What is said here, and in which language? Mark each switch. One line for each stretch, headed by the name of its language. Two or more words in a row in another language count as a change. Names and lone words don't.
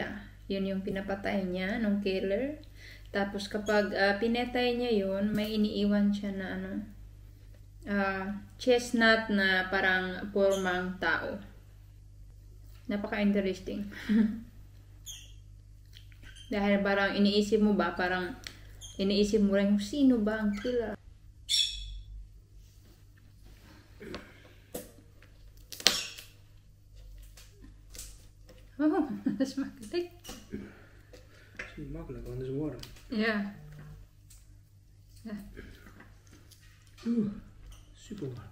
Filipino: Yun yung pinapatay niya nung killer. Tapos kapag pinatay niya yun, may iniiwan siya na chestnut na parang pormang tao. Napaka-interesting. Dahil parang iniisip mo rin kung sino ba ang killer.
Dutch: Oh, dat is makkelijk. Het is niet makkelijk, want het is warm. Ja. Super warm.